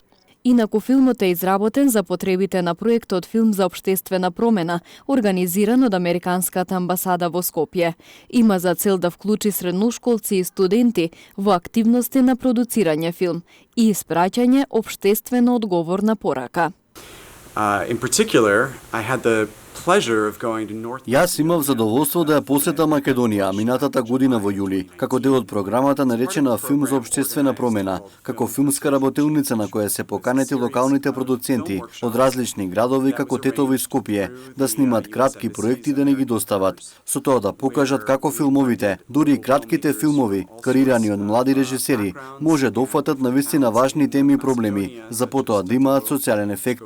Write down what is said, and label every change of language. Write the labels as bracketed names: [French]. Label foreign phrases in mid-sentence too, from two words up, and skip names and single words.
[Macedonian] Инаку филмот е изработен за потребите на проектот Филм за општествена промена, организиран од Американската амбасада во Скопје. Има за цел да вклучи средношколци и студенти во активности на продуцирање филм и испраќање општествено одговорна порака. [English] In particular, I had the pleasure of going to North. [Macedonian] Јас имав задоволство да ја посета Македонија минатата година во јули, како дел од програмата наречена Филм за општествена промена, како филмска работилница на која се поканети локалните продуценти од различни градови како Тетово и Скопје да снимат кратки проекти да не ги достават, со тоа да покажат како филмовите, дури и кратките филмови, креирани од млади режисери, може да опфатат навистина важни теми и проблеми, за потоа да имаат социјален ефект.